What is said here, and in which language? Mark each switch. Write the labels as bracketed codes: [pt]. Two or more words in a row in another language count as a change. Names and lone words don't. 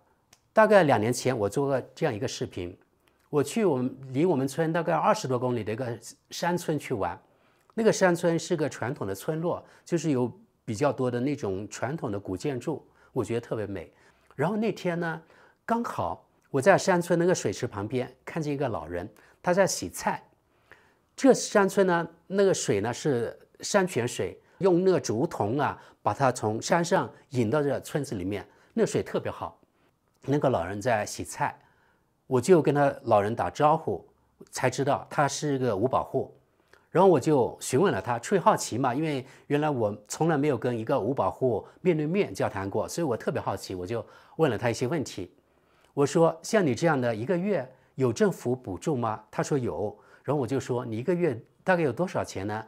[zh] 大概2年前我做過這樣一個視頻，我去離我們村大概20多公里的一個山村去玩。那個山村是個傳統的村落，就是有比較多的那種傳統的古建築，我覺得特別美。然後那天呢，剛好我在山村那個水池旁邊看見一個老人，他在洗菜。這山村呢，那個水呢是山泉水，用那個竹筒啊，把它從山上引到這村子裡面，那水特別好。那個老人在洗菜，我就跟他老人打招呼，才知道他是個五保戶。然後我就詢問了他，出於好奇嘛，因為原來我從來沒有跟一個五保戶面對面交談過，所以我特別好奇，我就問了他一些問題。我說：“像你這樣的一個月有政府補助嗎？” 他說有。然後我就說：“你一個月大概有多少錢呢？”